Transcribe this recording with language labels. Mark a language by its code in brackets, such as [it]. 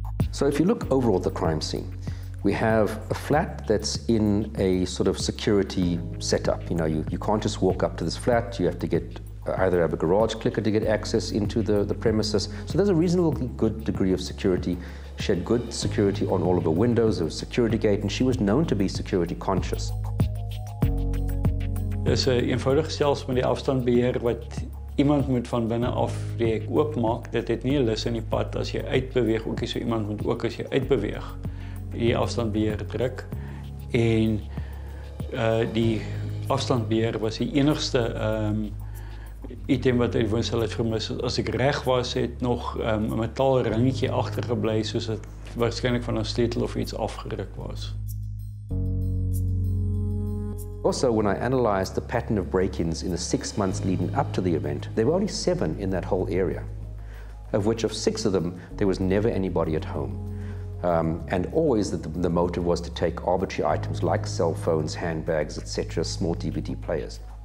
[en] So if you look overall at the crime scene, we have a flat that's in a sort of security setup. You know, you can't just walk up to this flat. You have to get either have a garage clicker to get access into the premises. So there's a reasonably good degree of security. She had good security on all of her windows. There was a security gate, and she was known to be security conscious. [af] Dis 'n eenvoudige selfs met die afstandbeheer wat iemand moet van binne af die hek oopmaak. Dit het nie 'n lus in die pad as jy uitbeweeg, ook so iemand moet ook as jy uitbeweeg die afstandbeheer druk. En die afstandbeheer was die enigste item wat uit die woonstel het vermis. As ek reg was, het nog 'n metaal ringetjie agtergebly, soos dit waarskynlik van 'n sleutel of iets afgeruk was. [en] Also, when I analysed the pattern of break-ins in the 6 months leading up to the event, there were only 7 in that whole area, of which of 6 of them, there was never anybody at home. And always the motive was to take arbitrary items like cell phones, handbags, etc., small DVD players.